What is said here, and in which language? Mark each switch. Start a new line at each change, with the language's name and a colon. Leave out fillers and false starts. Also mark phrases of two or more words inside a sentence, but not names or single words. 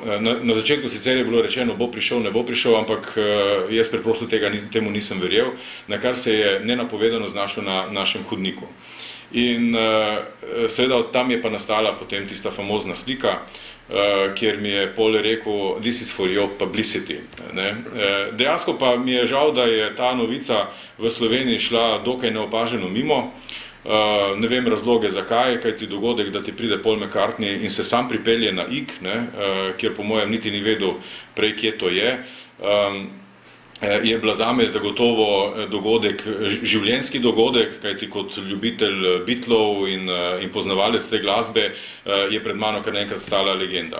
Slovenian: Na začetku sicer je bilo rečeno, bo prišel, ne bo prišel, ampak jaz preprosto temu nisem verjel, na kar se je nenapovedano znašel na našem hodniku. In seveda tam je pa nastala potem tista famozna slika, kjer mi je Paul rekel,
English: this is for your publicity.
Slovenian: Dejansko pa mi je žal, da je ta novica v Sloveniji šla dokaj neopaženo mimo. Ne vem razloge zakaj, kaj ti dogodek, da ti pride Paul McCartney in se sam pripelje na Ig, kjer po mojem niti ni vedel prej, kje to je bila zame zagotovo dogodek, življenjski dogodek, kajti kot ljubitelj Beatlov in poznavalec te glasbe je pred mano kar naenkrat stala legenda.